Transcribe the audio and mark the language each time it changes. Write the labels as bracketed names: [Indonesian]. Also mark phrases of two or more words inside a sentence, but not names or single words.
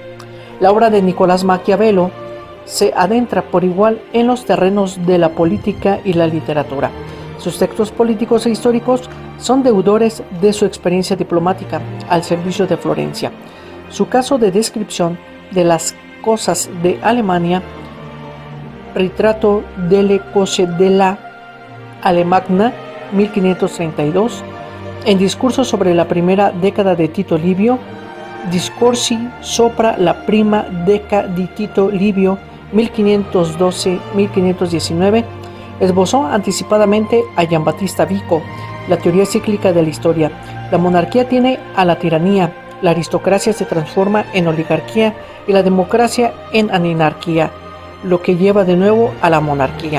[Spanish] La obra de Nicolás Maquiavelo se adentra por igual en los terrenos de la política y la literatura. Sus textos políticos e históricos son deudores de su experiencia diplomática al servicio de Florencia. Su caso de descripción de las cosas de Alemania, Retrato delle cose della Alemagna, 1532, en discurso sobre la primera década de Tito Livio, Discorsi sopra la prima deca di Tito Livio, 1512-1519, esbozó anticipadamente a Giambattista Vico la teoría cíclica de la historia. La monarquía tiene a la tiranía, la aristocracia se transforma en oligarquía y la democracia en anarquía, lo que lleva de nuevo a la monarquía.